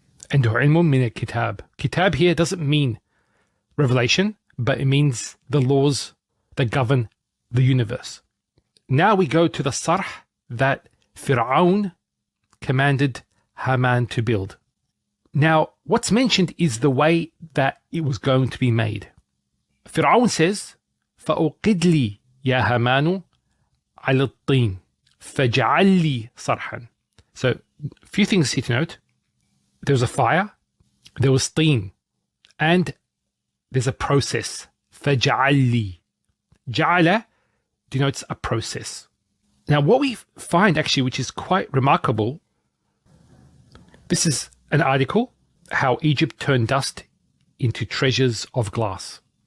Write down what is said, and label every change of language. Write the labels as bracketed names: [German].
[English] And [Arabic] ilmun min al-kitab. [English] Kitab here doesn't mean revelation, but it means the laws that govern the universe. Now we go to the Sarh that Pharaoh commanded Haman to build. Now, what's mentioned is the way that it was going to be made. Pharaoh says, [Arabic] فَأُقِدْ لِي يَا هَمَانُ عَلَى الطِّينِ فَاجْعَلْ لِي صَرْحًا. [English] So, a few things here to note. There was a fire, there was teen, and there's a process. [Arabic] فَاجْعَلْ لِي. [English] Ja'ala denotes a process. Now, what we find actually, which is quite remarkable, this is an article, how Egypt turned dust into treasures of glass.